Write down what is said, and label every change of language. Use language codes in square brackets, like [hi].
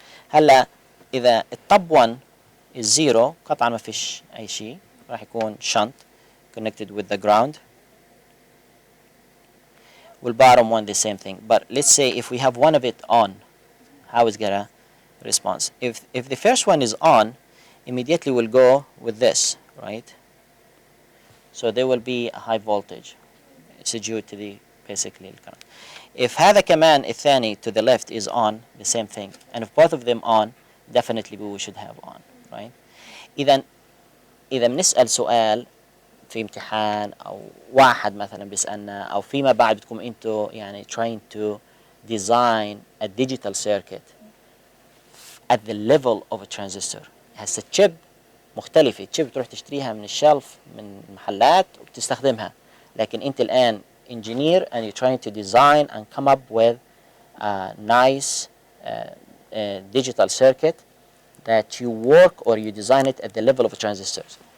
[ar] هلا اذا التوب 1 [en] is 0 [ar] قطعا ما فيش اي شيء، راح يكون [en] shunt connected with the ground. والbottom one the same thing. But let's say if we have one of it on, how is gonna respond? If the first one is on, immediately we'll go with this, right? So there will be a high voltage. It's due to the basically current. If [ar] هذا كمان الثاني [en] to the left is on, the same thing. And if both of them on, definitely we should have on, right? [ar] إذا بنسأل سؤال في امتحان أو واحد مثلا بيسألنا أو فيما بعد بتكون أنتوا يعني [en] trying to design a digital circuit at the level of a transistor. [ar] هسه chip مختلفة، تشيب تروح تشتريها من الشلف من محلات وبتستخدمها، لكن انت الان [en] engineer and you're trying to design and come up with a nice digital circuit that you work or you design it at the level of transistors.